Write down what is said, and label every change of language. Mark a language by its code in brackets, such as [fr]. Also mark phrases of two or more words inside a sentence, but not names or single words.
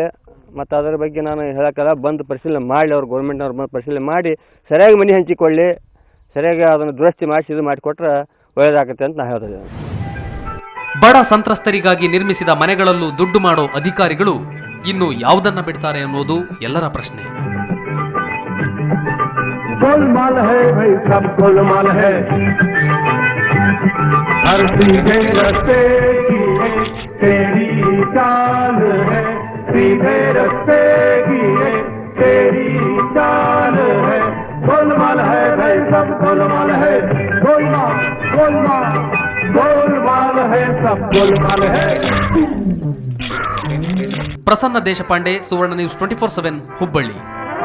[kn] ಮತ್ತು ಅದರ ಬಗ್ಗೆ ನಾನು ಹೇಳಕ್ಕಲ್ಲ, ಬಂದು ಪರಿಶೀಲನೆ ಮಾಡಲಿ, ಅವ್ರು ಗೌರ್ಮೆಂಟ್ನವ್ರು ಬಂದು ಪರಿಶೀಲನೆ ಮಾಡಿ ಸರಿಯಾಗಿ ಮನೆ ಹಂಚಿಕೊಳ್ಳಿ, ಸರಿಯಾಗಿ ಅದನ್ನು ದುರಸ್ತಿ ಮಾಡಿಸಿ ಇದು ಮಾಡಿಕೊಟ್ರೆ ಒಳ್ಳೆಯದಾಗತ್ತೆ ಅಂತ ನಾನು ಹೇಳ್ತಿದ್ದೆ. ಬಡ ಸಂತ್ರಸ್ತರಿಗಾಗಿ ನಿರ್ಮಿಸಿದ ಮನೆಗಳಲ್ಲೂ ದುಡ್ಡು ಮಾಡೋ ಅಧಿಕಾರಿಗಳು ಇನ್ನು ಯಾವುದನ್ನ ಬಿಡ್ತಾರೆ ಅನ್ನೋದು ಎಲ್ಲರ ಪ್ರಶ್ನೆ. [hi] गोलमाल है भाई, सब गोलमाल है. हर सीधे रस्ते की है तेरी चाल है, सीधे रस्ते की है तेरी चाल है. गोलमाल है भाई, सब गोलमाल है. गोलमाल गोलमाल गोलमाल है, सब गोलमाल है. [kn] ಪ್ರಸನ್ನ ದೇಶಪಾಂಡೆ, ಸುವರ್ಣ ನ್ಯೂಸ್ 24/7 ಹುಬ್ಬಳ್ಳಿ.